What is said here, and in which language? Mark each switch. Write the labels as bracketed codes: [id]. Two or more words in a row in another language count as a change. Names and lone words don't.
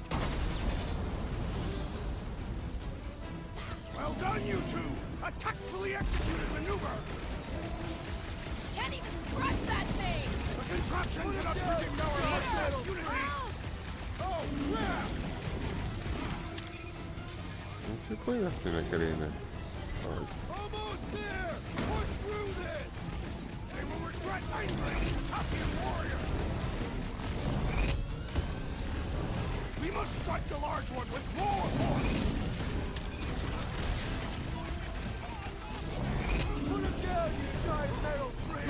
[en] Well done, you two! A tactfully executed maneuver! Can't even scratch that thing! The contraption cannot predict our merciless unity! Oh, crap! [el] Και πού είναι αυτή η νεκρή είναι. [en] Almost there! Push through this! They will regret angering the Taphian warrior! We must strike the large one with more force! Put him down, you giant metal freak!